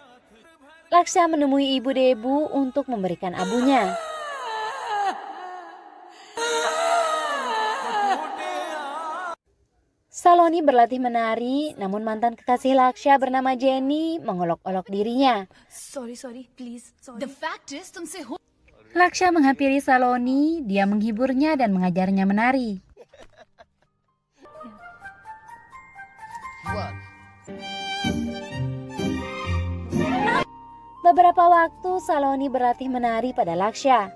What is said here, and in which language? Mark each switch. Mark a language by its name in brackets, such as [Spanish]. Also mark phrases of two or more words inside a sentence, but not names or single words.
[Indonesian] Laksha menemui ibu Debu untuk memberikan abunya. Saloni berlatih menari, namun mantan kekasih Laksha bernama Jenny mengolok-olok dirinya. [English] Sorry, please. Sorry. The fact is, [Hindi] तुमसे हो [Indonesian] Laksha menghampiri Saloni, dia menghiburnya dan mengajarnya menari. Beberapa waktu Saloni berlatih menari pada Laksha.